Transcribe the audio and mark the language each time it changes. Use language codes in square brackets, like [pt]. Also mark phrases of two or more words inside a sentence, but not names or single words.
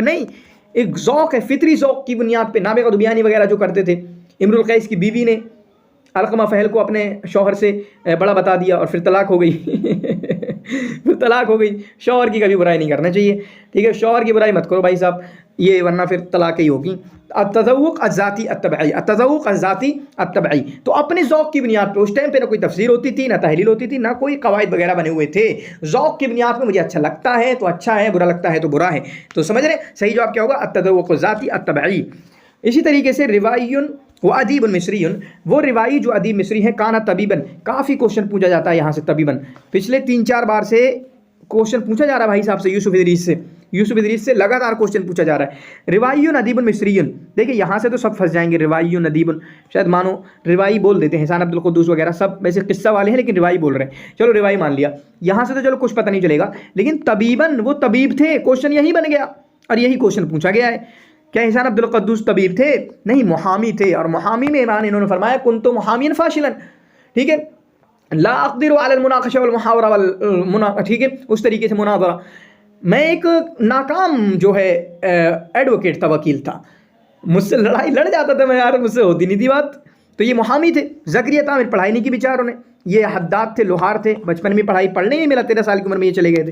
[hi] नहीं, एक ज़ौक़ है, फ़ितरी ज़ौक़ की बुनियाद पर नाबिग़ अल-बियानी वगैरह जो करते थे। इम्रुल क़ैस की बीवी ने अलक़मा फ़हल को अपने शौहर से बड़ा बता दिया और फिर तलाक हो गई फिर तलाक हो गई। शौहर की कभी बुराई नहीं करना चाहिए, ठीक है, शौहर की बुराई मत करो भाई साहब, ये वरना फिर तलाक ही होगी। [ar] التذوق الذاتي الطبعي، التذوق الذاتي الطبعي, [hi] तो अपने ज़ौक़ की बुनियाद पे, उस टाइम पे ना कोई तफसीर होती थी, ना तहलील होती थी, ना कोई कवायद वगैरह बने हुए थे। ज़ौक़ की बुनियाद पे मुझे अच्छा लगता है तो अच्छा है, बुरा लगता है तो बुरा है। तो समझ रहे, सही जवाब क्या होगा? [ar] التذوق الذاتي الطبعي. [hi] इसी तरीके से [ar] روائيٌ وأديبٌ مصريٌ, [hi] वो रिवाई जो अदीब मिस्री है, [ar] كان طبيبًا, [hi] काफ़ी क्वेश्चन पूछा जाता है यहाँ से तबीबन, पिछले 3-4 बार से क्वेश्चन पूछा जा रहा है भाई साहब से, यूसुफ इदरीस से लगातार क्वेश्चन पूछा जा रहा है। [ar] روائيٌ أديبٌ مصريٌ, [hi] देखिए यहाँ से तो सब फंस जाएंगे। [ar] روائيٌ أديبٌ, [hi] शायद मानो रिवाई बोल देते हैं, हसन अब्दुल कुद्दूस वगैरह सब वैसे किस्सा वाले हैं लेकिन रिवाई बोल रहे हैं, चलो रिवाई मान लिया। यहाँ से तो चलो कुछ पता नहीं चलेगा, लेकिन तबीबन, वो तबीब थे, क्वेश्चन यही बन गया और यही क्वेश्चन पूछा गया है। क्या हसन अब्दुल कुद्दूस तबीब थे? नहीं, मुहामी थे, और मुहामी में इन्होंने फरमाया [ar] كنت محاميًا فاشلًا, [hi] ठीक है। [ar] لا أقدر على المناقشة والمحاورة وال [hi] ठीक है, उस तरीके से मुनाज़रा। मैं एक नाकाम जो है एडवोकेट था, वकील था, मुझसे लड़ाई लड़ जाता था मैं यार, मुझसे होती नहीं थी बात। तो ये मुहामी थे। ज़करिया तामिर पढ़ाई नहीं की बेचारों ने। ये हद्दाद थे, लोहार थे, बचपन में पढ़ाई पढ़ने नहीं मिला, 13 साल की उम्र में ये चले गए थे।